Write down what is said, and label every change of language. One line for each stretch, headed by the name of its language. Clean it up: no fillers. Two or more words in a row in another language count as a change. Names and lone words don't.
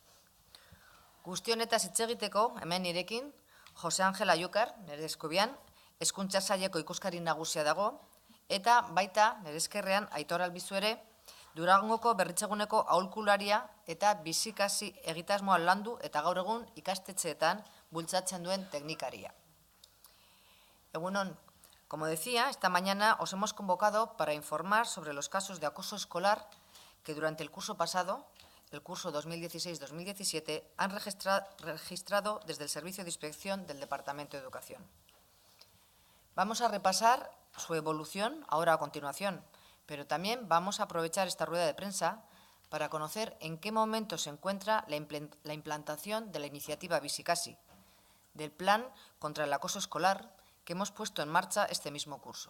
Basque: Guzti honetaz hitz egiteko, hemen nirekin, Jose Angel Ayukar, nire eskubian, Hezkuntza Saileko ikuskari nagusia dago, eta baita, nire eskerrean, Aitor Albizu ere, Durangoko berritzeguneko aholkularia eta bizikasi egitasmoa landu eta gaur egun ikastetxeetan bultzatzen duen teknikaria. Egunon,
Spanish: como decía, esta mañana os hemos convocado para informar sobre los casos de acoso escolar que durante el curso pasado, el curso 2016-2017, han registrado desde el Servicio de Inspección del Departamento de Educación. Vamos a repasar su evolución ahora a continuación, pero también vamos a aprovechar esta rueda de prensa para conocer en qué momento se encuentra la implantación de la iniciativa Bizikasi, del Plan contra el Acoso Escolar que hemos puesto en marcha este mismo curso.